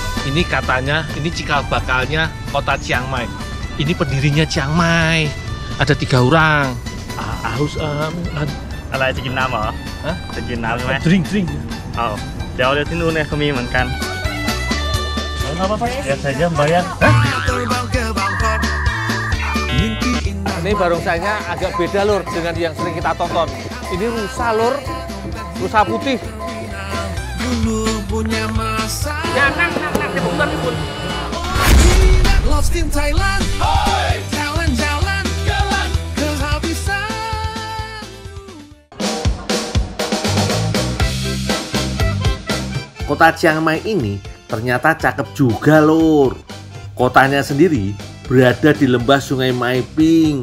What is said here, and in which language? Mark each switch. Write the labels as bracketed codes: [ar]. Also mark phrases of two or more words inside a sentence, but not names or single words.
[id] Ini katanya, ini cikal bakalnya kota Chiang Mai. Ini pendirinya Chiang Mai. Ada 3 orang. Harus [th] อะไรจะกินน้ำเหรอ ฮะ จะกินน้ำใช่ไหม drink เอาเดี๋ยวที่นู้นเนี่ยเขามีเหมือนกัน [id] apa-apa ya? Lihat saja bayar. Ini barongsainya agak beda lur dengan yang sering kita tonton. Ini rusa lur, rusa putih. Dulu punya masa. Ya, [jv] nang, dipun. [id] Lost in Thailand. Jalan-jalan kehabisan. Kota Chiang Mai ini ternyata cakep juga lur. Kotanya sendiri berada di lembah Sungai Maiping.